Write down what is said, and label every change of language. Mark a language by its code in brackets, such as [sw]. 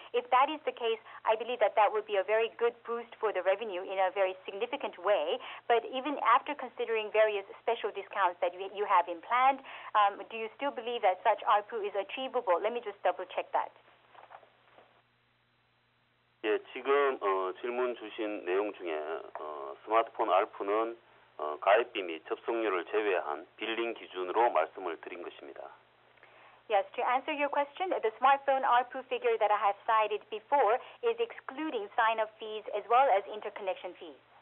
[en] If that is the case, I believe that that would be a very good boost for the revenue in a very significant way. But even after considering various special discounts that you have in planned, do you still believe that such ARPU is achievable? Let me just double check that. [ko] 예, 지금 질문 주신 내용 중에 스마트폰 ARPU는 가입비 및 접속료를 제외한 빌링 기준으로 말씀을 드린 것입니다. [en] Yes, to answer your question, the smartphone ARPU figure that I have cited before is excluding sign-up fees as well as interconnection fees.